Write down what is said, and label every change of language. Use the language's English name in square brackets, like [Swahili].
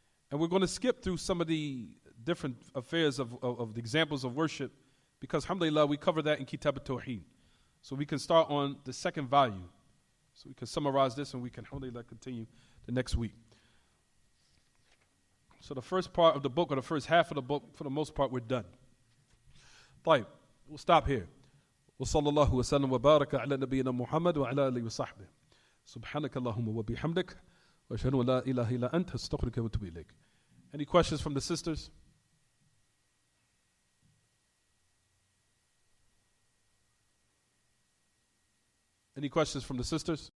[English] And we're going to skip through some of the different affairs of the examples of worship because alhamdulillah we cover that in Kitab al-Tawheed. So we can start on the second volume. So we can summarize this and we can alhamdulillah continue the next week. So the first part of the book, or the first half of the book, for the most part, we're done. طيب, we'll stop here. [Arabic] وصلى الله وسلم وبارك على نبينا محمد وعلى آله وصحبه. سبحانك اللهم وبحمدك وأشهد أن لا إله إلا أنت أستغفرك وأتوب إليك. [English] Any questions from the sisters? Any questions from the sisters?